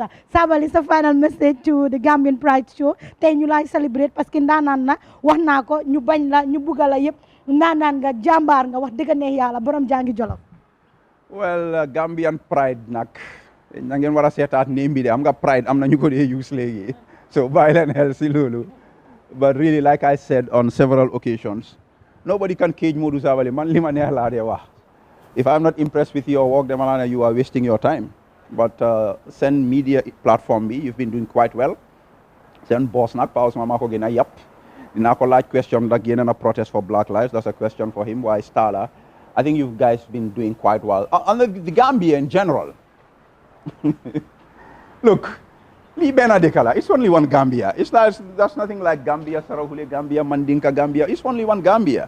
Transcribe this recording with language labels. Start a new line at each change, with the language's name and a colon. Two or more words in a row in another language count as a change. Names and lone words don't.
Wolof: Sabally, sa
English: final message to the Gambian Pride Show
Wolof: tey ñu lay celebrate
French: parce que
Wolof: ndaanaan na wax naa ko ñu bañ la ñu bugga la yëpp ndaanaan nga jàmbaar nga wax dëgg neex yàlla borom jàngi Jolof. Well, Gambian Pride nak na ngeen war a seetaat name bi de am nga pride am na ñu ko dee use léegi so bàyyi leen xel si loolu.
English: But really, like I said on several occasions, nobody can cage Modou Sabally.
Wolof: Man li ma neex laa dee wax.
English: If I'm not impressed with your work, then you are wasting your time. But send media platform bi, you've been doing quite well.
Wolof: Send boss nak pa Ousmane maa ko gën a yàpp. Dinaa ko laaj question nag yéen a
English: protest for Black Lives. That's a question for him. Why Stala? I think you guys been doing quite well. On the Gambia in general. Look. It's only one Gambia. That's nothing like Gambia, Sarahule Gambia, Mandinka Gambia. It's only one Gambia.